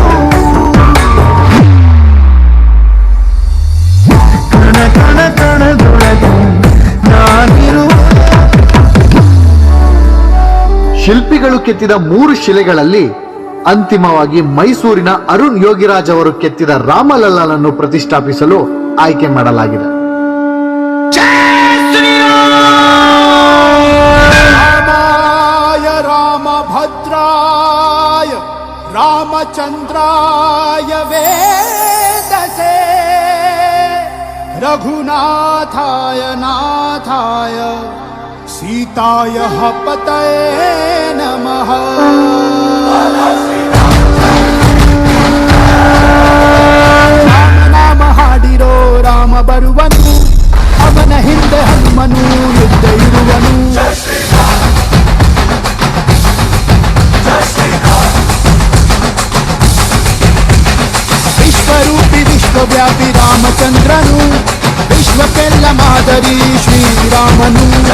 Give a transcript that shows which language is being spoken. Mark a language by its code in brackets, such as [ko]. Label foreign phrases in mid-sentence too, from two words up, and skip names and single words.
[kn] ಕಣ ಕಣ ಕಣದೊಳಗೆ ನಾನಿರುವ. ಶಿಲ್ಪಿಗಳು ಕೆತ್ತಿದ 3 ಶಿಲೆಗಳಲ್ಲಿ ಅಂತಿಮವಾಗಿ ಮೈಸೂರಿನ ಅರುಣ್ ಯೋಗಿರಾಜ್ ಅವರು ಕೆತ್ತಿದ ರಾಮಲಲ್ಲನನ್ನು ಪ್ರತಿಷ್ಠಾಪಿಸಲು ಆಯ್ಕೆ ಮಾಡಲಾಗಿದೆ. [sa] ರಾಮಾಯ ರಾಮಭದ್ರಾಯ रामचन्द्राय वेदसे रघुनाथाय नाथाय सीताय पतये नमः। [kn] ರಾಮ ನಾಮ ಹಾಡಿರೋ ರಾಮ ಬರುವನು, ಅವನ ಹಿಂದೆ ಹನುಮನು ಯುದ್ಧ ಇರುವನು. ವಿಶ್ವರೂಪಿ ವಿಶ್ವವ್ಯಾಪಿ ರಾಮಚಂದ್ರನು, ವಿಶ್ವಕ್ಕೆಲ್ಲ ಮಾದರಿ ಶ್ರೀರಾಮನು.